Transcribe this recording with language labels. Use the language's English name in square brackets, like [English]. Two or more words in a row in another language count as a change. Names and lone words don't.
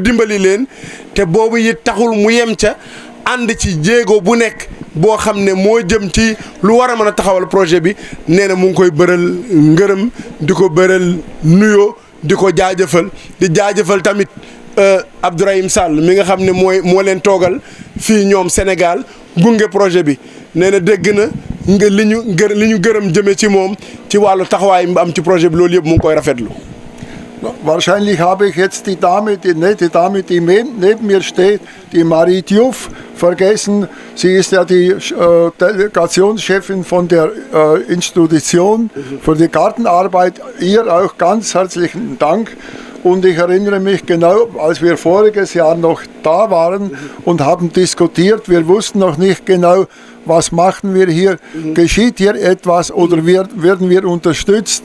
[Wolof] dimbali leen te boobu it taxul mu yem ca ànd ci jéego bu nekk boo xam ne moo jëm ci lu war a mën a taxawal projet bi nee na mu ngi koy bëral ngërëm di ko bëral nuyoo di ko jaajëfal di jaajëfal tamit Abdourahim Sall mi nga xam ne moo leen toogal fii ñoom Sénégal gunge projet bi nee na dégg na nga li ñu gërëm jëme ci moom ci wàllu taxawaay mu am ci projet bi loolu yëpp mu ngi koy rafetlu. [German] Wahrscheinlich habe ich jetzt die nette Dame, die neben mir steht, die Marie Diouf, vergessen. Sie ist ja die Delegationschefin von der Institution für die Gartenarbeit. Ihr auch ganz herzlichen Dank. Und ich erinnere mich genau, als wir voriges Jahr noch da waren und haben diskutiert, wir wussten noch nicht genau, was machen wir hier, geschieht hier etwas oder werden wir unterstützt.